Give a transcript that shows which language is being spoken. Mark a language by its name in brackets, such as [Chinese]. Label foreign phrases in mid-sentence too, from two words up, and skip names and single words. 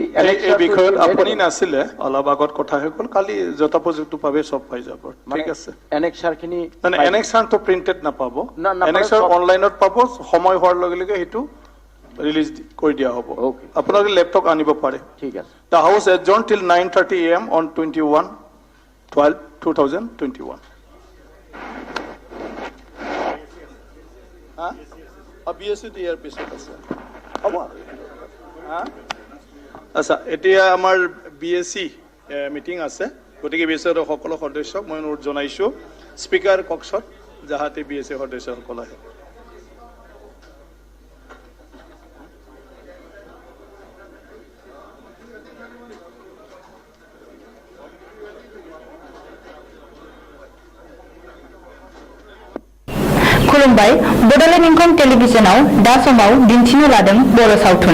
[Assamese] এই বিষয়ত আপুনি নাছিলে, অলপ আগত কথা হৈ গ'ল। কালি যথাপযুক্তভাৱে চব পাই যাব। ঠিক আছে। এনেক্সাৰখিনি মানে এনেক্সাৰটো প্ৰিণ্টেড নাপাব, এনেক্সাৰ অনলাইনত পাব। সময় হোৱাৰ লগে লগে সেইটো ৰিলিজ কৰি দিয়া হ'ব। আপোনালোকে লেপটপ আনিব পাৰে। ঠিক আছে। [English] The House adjourned till 9:30 a.m. on 21/12/2021. [Assamese] BSc ইয়াৰ পিছত আছে। হ'ব। আচ্ছা, এতিয়া আমাৰ BSc মিটিং আছে, গতিকে BSc সকলো সদস্যক মই অনুৰোধ জনাইছোঁ স্পীকাৰ কক্ষত যাহাতে BSc সদস্যসকল আহে। [Bodo] खुलुमबाय। बड'लेण्ड इंखं टेलिभिजनाव दा समाव दिन्थिनो लादों बर' सावथुन।